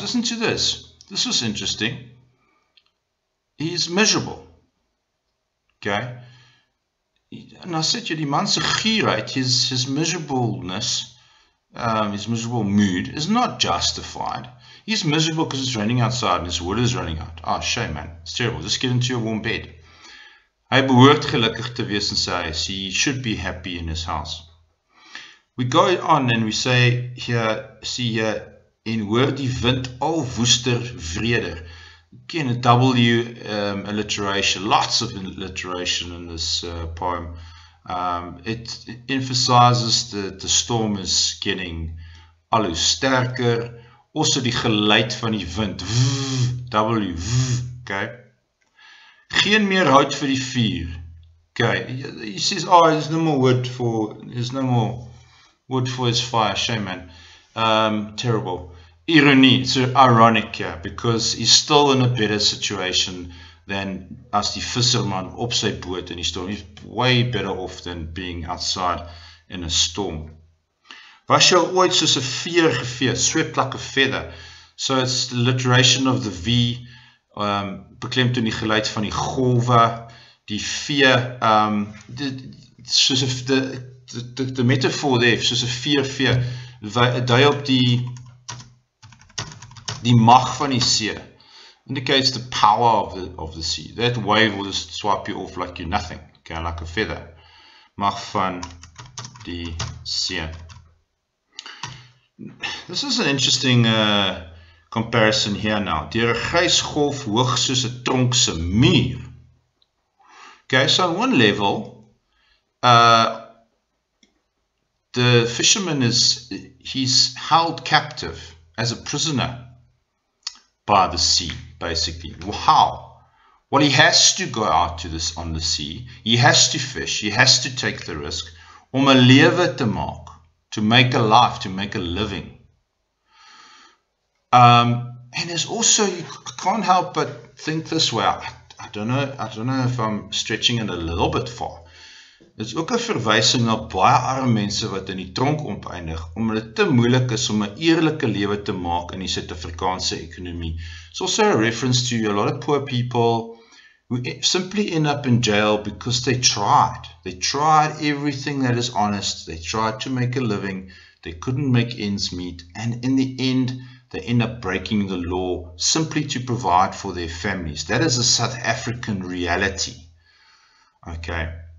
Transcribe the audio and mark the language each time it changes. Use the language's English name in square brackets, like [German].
[English] Listen to this. This was interesting. He's miserable. Okay. And I said, [Afrikaans] die man se gierheid, [English] his miserableness, his miserable mood is not justified. He's miserable because it's raining outside and his wood is running out. Oh, shame, man. It's terrible. Just get into your warm bed. [Afrikaans] Hy behoort gelukkig te wees in sy huis. [English] He should be happy in his house. We go on and we say here, see here, [Afrikaans] en hoor die wind al woester vreder. [English] Again, a W alliteration, lots of alliteration in this poem. It emphasizes that the storm is getting [Afrikaans] al hoe sterker. Also die geluid van die wind. W, okay. Geen meer hout vir die vuur. [English] Okay, he says, oh, there's no more wood for his fire. Shame, man. Terrible. Irony, it's ironic here, because he's still in a better situation than [Afrikaans] as die visserman op sy boot in die storm. [English] He's way better off than being outside in a storm. [Afrikaans] Was jy ooit soos 'n veer gevee, [English] swept like a feather? So it's the alliteration of the V, [Afrikaans] beklemtoon die geluid van die golwe, die vee, soos [English] the metaphor there, [Afrikaans] soos 'n veer, dui op die mag van die see, [English] indicates the power of the sea. That wave will just swipe you off like you're nothing, okay, like a feather. [Afrikaans] Mag van die see. [English] This is an interesting comparison here now. [Afrikaans] Deur 'n grys golf hoog soos 'n tronk se muur. [English] Okay, so on one level, the fisherman he's held captive as a prisoner by the sea, basically. How? Well, he has to go out on the sea. He has to fish. He has to take the risk [Afrikaans] om 'n lewe te maak, [English] to make a life, to make a living. And there's also, you can't help but think this way. I don't know if I'm stretching it a little bit far. [Afrikaans] Dit is ook 'n verwysing na baie arme mense wat in die tronk oneindig, omdat dit te moeilik is om 'n eerlike lewe te maak in die Suid-Afrikaanse ekonomie. [English] It's also a reference to a lot of poor people We simply end up in jail because they tried. They tried everything that is honest. They tried to make a living. They couldn't make ends meet. And in the end, they end up breaking the law simply to provide for their families. That is a South African reality. Okay.